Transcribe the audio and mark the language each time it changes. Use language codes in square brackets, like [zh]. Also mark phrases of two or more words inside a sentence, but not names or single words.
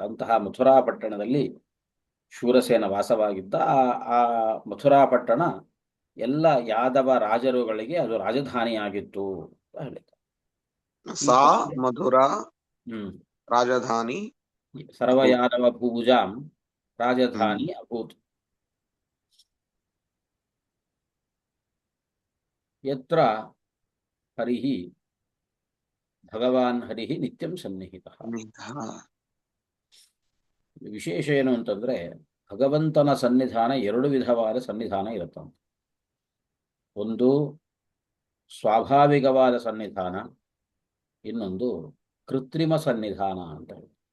[kn] ಅಂತಹ ಮಥುರಾ ಪಟ್ಟಣದಲ್ಲಿ ಶೂರಸೇನ ವಾಸವಾಗಿದ್ದ. ಆ ಮಥುರಾ ಪಟ್ಟಣ ಎಲ್ಲ ಯಾದವ ರಾಜರುಗಳಿಗೆ ಅದು ರಾಜಧಾನಿಯಾಗಿತ್ತು ಅಂತ ಹೇಳಿದ್ದ. [sa] ಸಾ ಮಧುರಾ ಹ್ಮ್ ರಾಜಧಾನಿ ಸರ್ವ ಯಾದವ ಭೂಭುಜಾಂ ರಾಜಧಾನಿ ಅಭೂತ್. ಯತ್ರ ಹರಿಹಿ ಭಗವಾನ್ ಹರಿಹಿ ನಿತ್ಯಂ ಸನ್ನಿಹಿತಃ. [kn] ವಿಶೇಷ ಏನು ಅಂತಂದ್ರೆ, ಭಗವಂತನ ಸನ್ನಿಧಾನ ಎರಡು ವಿಧವಾದ ಸನ್ನಿಧಾನ ಇರುತ್ತಂತೆ. ಒಂದು ಸ್ವಾಭಾವಿಕವಾದ ಸನ್ನಿಧಾನ, ಇನ್ನೊಂದು ಕೃತ್ರಿಮ ಸನ್ನಿಧಾನ ಅಂತ ಹೇಳಿ.